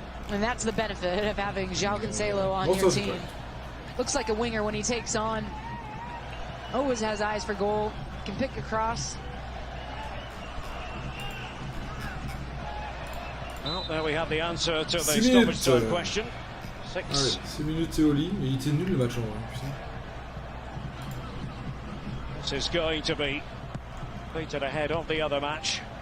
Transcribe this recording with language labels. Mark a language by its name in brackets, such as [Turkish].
[English] And that's the benefit of having João Cancelo on your team. Looks like a winger when he takes on. Always has eyes for goal. Can pick across. Well, there we have the answer to the stoppage time question. 6. [French] 6 minutes et au lit, mais il était nul le match en vrai. Putain. [English] This is going to be completed ahead of the other match.